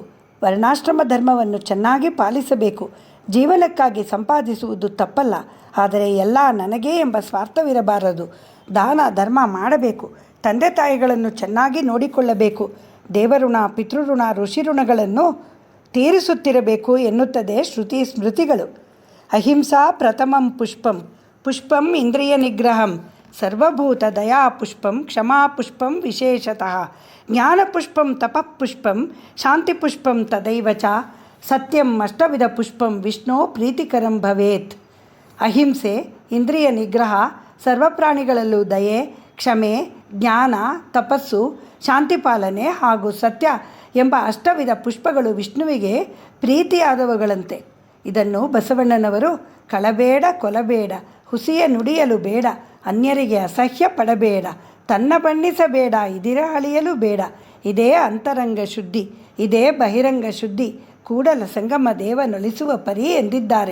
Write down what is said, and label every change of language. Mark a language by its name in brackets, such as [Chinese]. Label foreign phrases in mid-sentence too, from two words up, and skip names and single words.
[Kannada] ವರ್ಣಾಶ್ರಮ ಧರ್ಮವನ್ನು ಚೆನ್ನಾಗಿ ಪಾಲಿಸಬೇಕು. ಜೀವನಕ್ಕಾಗಿ ಸಂಪಾದಿಸುವುದು ತಪ್ಪಲ್ಲ, ಆದರೆ ಎಲ್ಲ ನನಗೇ ಎಂಬ ಸ್ವಾರ್ಥವಿರಬಾರದು. ದಾನ ಧರ್ಮ ಮಾಡಬೇಕು. ತಂದೆ ತಾಯಿಗಳನ್ನು ಚೆನ್ನಾಗಿ ನೋಡಿಕೊಳ್ಳಬೇಕು. ದೇವಋಣ, ಪಿತೃಋಣ, ಋಷಿಋಣಗಳನ್ನು ತೀರಿಸುತ್ತಿರಬೇಕು ಎನ್ನುತ್ತದೆ ಶ್ರುತಿ ಸ್ಮೃತಿಗಳು. [Sanskrit] ಅಹಿಂಸಾ ಪ್ರಥಮಂ ಪುಷ್ಪಂ, ಪುಷ್ಪಂ ಇಂದ್ರಿಯ ನಿಗ್ರಹಂ, ಸರ್ವಭೂತ ದಯಾ ಪುಷ್ಪಂ, ಕ್ಷಮಾ ಪುಷ್ಪಂ ವಿಶೇಷತಃ, ಜ್ಞಾನಪುಷ್ಪಂ ತಪಃಪುಷ್ಪಂ, ಶಾಂತಿಪುಷ್ಪಂ ತದೈವ ಚ, ಸತ್ಯಂ ಅಷ್ಟವಿಧ ಪುಷ್ಪಂ ವಿಷ್ಣು ಪ್ರೀತಿಕರಂ ಭವೇತ್. [Kannada] ಅಹಿಂಸೆ, ಇಂದ್ರಿಯ ನಿಗ್ರಹ, ಸರ್ವಪ್ರಾಣಿಗಳಲ್ಲೂ ದಯೆ, ಕ್ಷಮೆ, ಜ್ಞಾನ, ತಪಸ್ಸು, ಶಾಂತಿಪಾಲನೆ ಹಾಗೂ ಸತ್ಯ ಎಂಬ ಅಷ್ಟವಿಧ ಪುಷ್ಪಗಳು ವಿಷ್ಣುವಿಗೆ ಪ್ರೀತಿಯಾದವುಗಳಂತೆ. ಇದನ್ನು ಬಸವಣ್ಣನವರು ಕಳಬೇಡ, ಕೊಲಬೇಡ, ಹುಸಿಯ ನುಡಿಯಲು ಬೇಡ, ಅನ್ಯರಿಗೆ ಅಸಹ್ಯ ಪಡಬೇಡ, ತನ್ನ ಬಣ್ಣಿಸಬೇಡ, ಇದಿರ ಅಳಿಯಲು ಬೇಡ, ಇದೇ ಅಂತರಂಗ ಶುದ್ಧಿ, ಇದೇ ಬಹಿರಂಗ ಶುದ್ಧಿ, ಕೂಡಲ ಸಂಗಮ ದೇವನೊಲಿಸುವ ಪರಿ ಎಂದಿದ್ದಾರೆ.